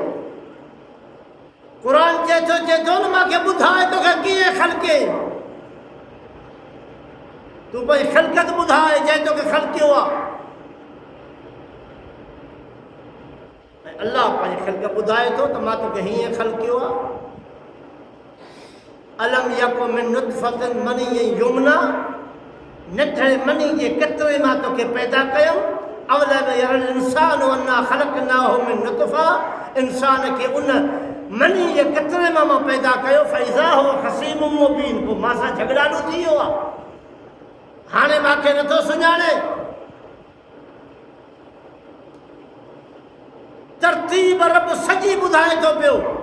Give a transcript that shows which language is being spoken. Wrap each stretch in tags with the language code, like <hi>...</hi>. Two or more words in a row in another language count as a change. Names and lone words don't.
<sd>क़ुरान चए थो न मूंखे ॿुधाए तोखे कीअं ख़लक़े। तूं भई ख़लक़त ॿुधाए जंहिं तोखे ख़लक़ियो आहे। अल्लाह पंहिंजी ख़ल्क़ ॿुधाए थो त मां तोखे हीअं ख़लक़ियो आहे।</sd> <ar>ألم يكن من نطفة مني يمنى,</ar> <sd>नंढे मनी जे कतरे मां तोखे पैदा कयो।</sd> <ar>أولم ير الإنسان أنا خلقناه من نطفة,</ar> <sd>इंसान खे उन मनी जे कतरे मां पैदा कयो।</sd> <ar>فإذا هو خصيم مبين,</ar> <sd>पोइ मां सां झगड़ालू थी वियो आहे, हाणे मूंखे नथो सुञाणे। तरतीब रब सॼी ॿुधाए थो पियो।</sd>